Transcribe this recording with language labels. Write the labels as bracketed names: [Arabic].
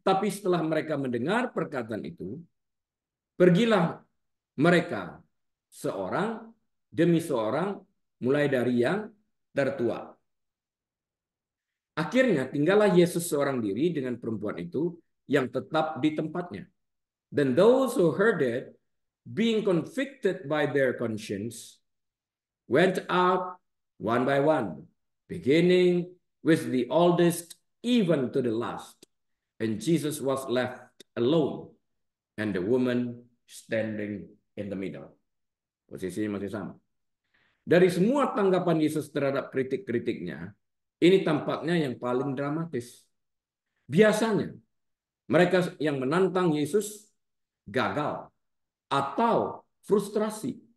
[Indonesian] Tetapi setelah mereka mendengar perkataan itu, pergilah mereka seorang demi seorang, mulai dari yang tertua. Akhirnya tinggallah Yesus seorang diri dengan perempuan itu yang tetap di tempatnya. [English] Then those who heard it, being convicted by their conscience, went out one by one, beginning with the oldest even to the last. And Jesus was left alone, and the woman standing in the middle. [Indonesian] Posisinya masih sama. Dari semua tanggapan Yesus terhadap kritik-kritiknya, ini tampaknya yang paling dramatis. Biasanya, mereka yang menantang Yesus gagal atau frustrasi.